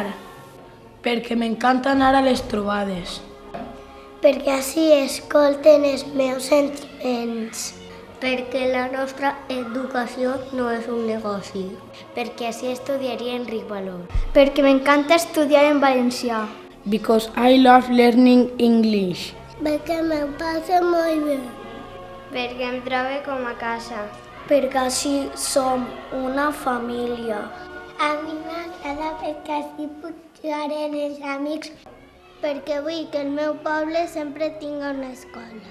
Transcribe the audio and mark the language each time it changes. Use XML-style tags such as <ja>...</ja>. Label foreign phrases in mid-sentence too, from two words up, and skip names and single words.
<ca>Perquè m'encanta anar a les trobades. Perquè així escolten els meus sentiments. Perquè la nostra educació no és un negoci. Perquè així estudiaria Enric Valor. Perquè m'encanta estudiar en valencià.</ca> <en>Because I love learning English.</en> <ca>Perquè m'ho passo molt bé. Perquè em trobo com a casa. Perquè així som una família. A mi m'agrada perquè així puc jugar amb els amics. Perquè vull que el meu poble sempre tingui una escola.</ca>